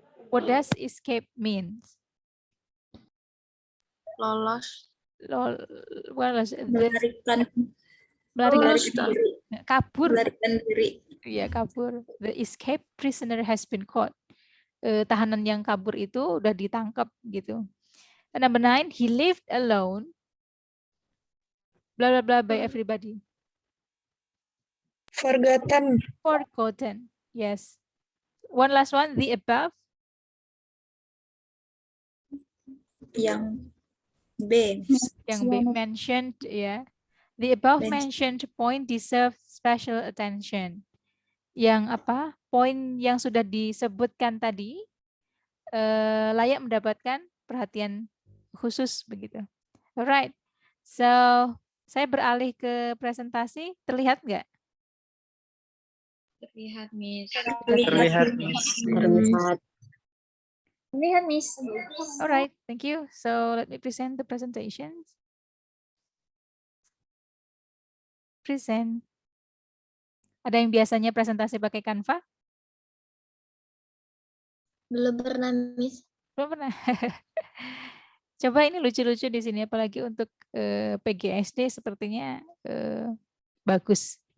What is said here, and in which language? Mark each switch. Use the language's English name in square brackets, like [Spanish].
[English] What does escape mean? [Indonesian] Lolos. Melarikan Melarikan kabur. melarikan diri. Ya, kabur. [English] The escape prisoner has been caught. [Indonesian] Tahanan yang kabur itu udah ditangkap gitu. [English] And number 9, he lived alone. Blah blah blah by everybody. Forgotten. Forgotten. Yes. One last one, the above. [Indonesian] Yang B. Yang B mentioned ya. [English] The above mentioned point deserve special attention. [Indonesian] Yang apa? Poin yang sudah disebutkan tadi layak mendapatkan perhatian khusus begitu. [English] Alright. So, [Indonesian] saya beralih ke presentasi. Terlihat nggak? Terlihat, Miss. Terlihat, Miss. Terlihat. Lihat, Miss. [English] Alright, thank you. So, let me present the presentations. Present. [Indonesian] Ada yang biasanya presentasi pakai Canva? Belum pernah, Miss. Belum pernah. Coba ini lucu-lucu di sini, apalagi untuk PGSD sepertinya bagus.